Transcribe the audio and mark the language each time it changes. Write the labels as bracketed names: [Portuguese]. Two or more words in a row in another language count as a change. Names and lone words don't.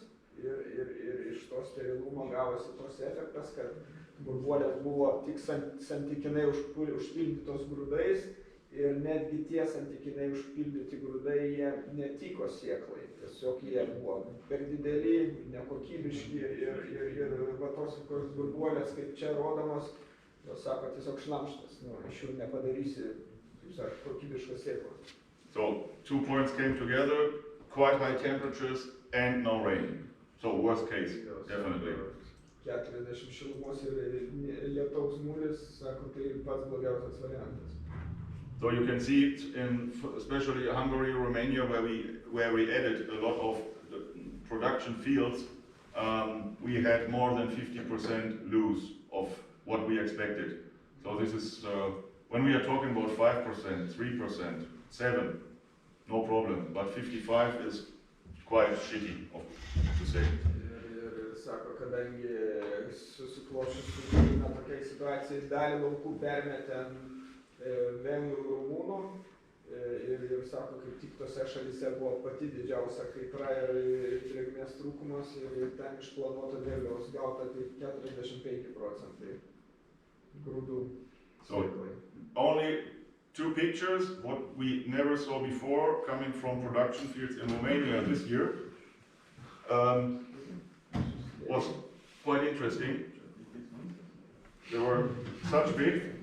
[Lithuanian] Ir iš to sterilumo gavosi tos efektas, kad burbuolės buvo tik santykinai užpildytos grūdais ir netgi tie santykinai užpildyti grūdai jie netiko sėklai. Tiesiog jie buvo per dideli, nekokybiški ir va tos burbuolės, kaip čia rodomos, jos sako tiesiog šlamštas, iš jų nepadarysi, kaip sako, kokybiškos sėklos. [English] So, 2 points came together, quite high temperatures and no rain. So worst case, definitely. [Lithuanian] 40 šilumos ir lietaus nulis, sako, tai pats blogiausias variantas. [English] So you can see it in especially Hungary, Romania, where we added a lot of the production fields. We had more than 50% lose of what we expected. So this is when we are talking about 5%, 3%, 7%, no problem. But 55 is quite shitty, to say. [Lithuanian] Ir sako, kadangi susiklosčius tokiai situacijai dalį laukų permetė vengrų rumunų ir sako, kaip tik tose šalyse buvo pati didžiausia kaitra ir drėgmės trūkumas ir ten išplanuoto derliaus gauta tik 45% grūdų. [English] So only 2 pictures, what we never saw before, coming from production fields in Romania this year. Was quite interesting. They were such big.